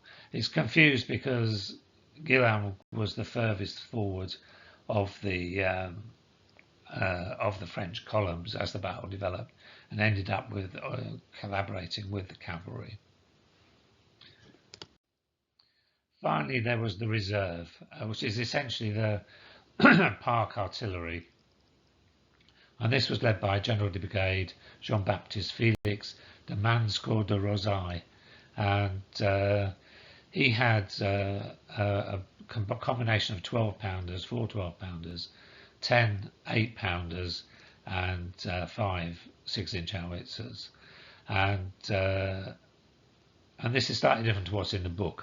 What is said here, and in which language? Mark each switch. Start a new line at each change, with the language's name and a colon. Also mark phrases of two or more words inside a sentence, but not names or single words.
English: It's confused because Guillaume was the furthest forward of the French columns as the battle developed, and ended up with collaborating with the cavalry. Finally, there was the reserve, which is essentially the park artillery, and this was led by General de Brigade Jean-Baptiste Félix de Manscourt de Rosailles, and he had a combination of 12-pounders, 4 12-pounders, 10 8-pounders, and 5 6-inch howitzers, and this is slightly different to what's in the book.